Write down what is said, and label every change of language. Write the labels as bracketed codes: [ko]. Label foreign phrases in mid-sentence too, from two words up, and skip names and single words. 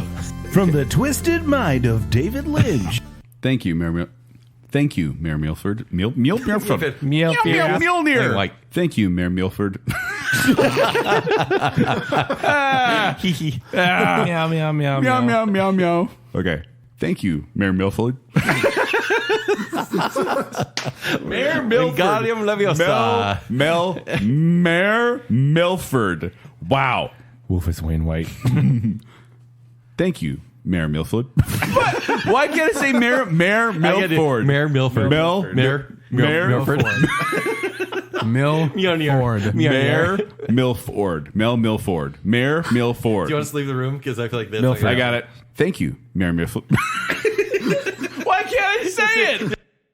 [en] From the twisted mind of David Lynch. Thank you, Mayor Milford. Milford. Meow, meow. Mjolnir. Like- Thank you, Mayor Milford. Meow, meow, meow, Meow, meow, meow, meow. Okay. Thank you, Mayor Milford. Mayor Milford. Wingardium Leviosa. Mayor Milford. Wow. Wolfus Wainwright. Thank you, Mayor Milford. Why can't I say Mayor Milford? Mayor Milford. Mayor Milford. Milford. Mayor Milford. Mel Milford. Mayor Milford. Do you want us to leave the room? Because I feel like this. Milford. I got it. Thank you, Mayor Milford. Why can't I say it?